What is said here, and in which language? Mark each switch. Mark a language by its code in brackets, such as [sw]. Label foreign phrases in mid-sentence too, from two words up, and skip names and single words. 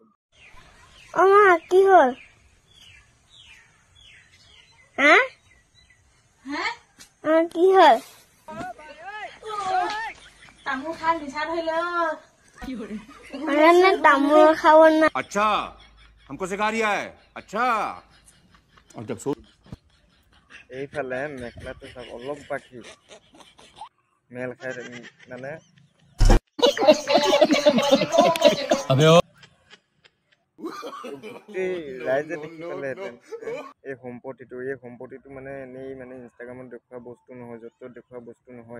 [as] কি হ'ল? কি হ'ল? তামোল খাই নিচা ধৰিলে। তামোল খাব না। [hi] अच्छा हमको सिखा रिया है। अच्छा और जब सो [as] এইফালে মেখেলাটো চাওক অলপ বাকী মেল খাই মানে ৰাইজে দেখি পালেহেঁতেন এই সম্পত্তিটো মানে এনেই মানে ইনষ্টাগ্ৰামত দেখুওৱা বস্তু নহয়, য'ত ত'ত দেখুওৱা বস্তু নহয়।